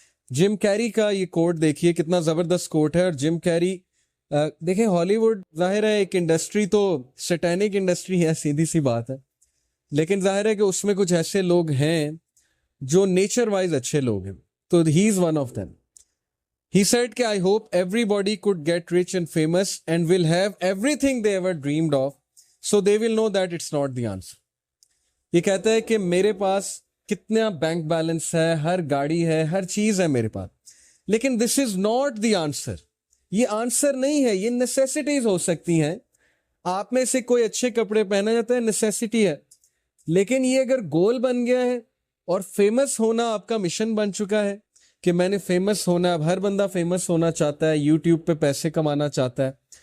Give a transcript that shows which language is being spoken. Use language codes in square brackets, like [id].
[ur] جم carry کا یہ کوٹ دیکھیے کتنا زبردست کوٹ ہے. اور جم کیری دیکھیں ہالی ووڈ ظاہر ہے ایک انڈسٹری تو سیٹینک انڈسٹری ہے, سیدھی سی بات ہے, لیکن ظاہر ہے کہ اس میں کچھ ایسے لوگ ہیں جو نیچر وائز اچھے لوگ ہیں. [en] تو he is one of them. He said کہ I hope everybody could get rich and famous and will have everything they ever dreamed of, so they will know that it's not the answer. [ur] یہ کہتا ہے کہ میرے پاس کتنا bank balance ہے, ہر گاڑی ہے, ہر چیز ہے میرے پاس, لیکن [en] this is not the answer. [ur] یہ آنسر نہیں ہے, یہ نیسیسٹیز ہو سکتی ہیں. آپ میں سے کوئی اچھے کپڑے پہنا جاتا ہے, نیسیسٹی ہے, لیکن یہ اگر گول بن گیا ہے اور فیمس ہونا آپ کا مشن بن چکا ہے کہ میں نے فیمس ہونا, اب ہر بندہ فیمس ہونا چاہتا ہے, یوٹیوب پہ پیسے کمانا چاہتا ہے.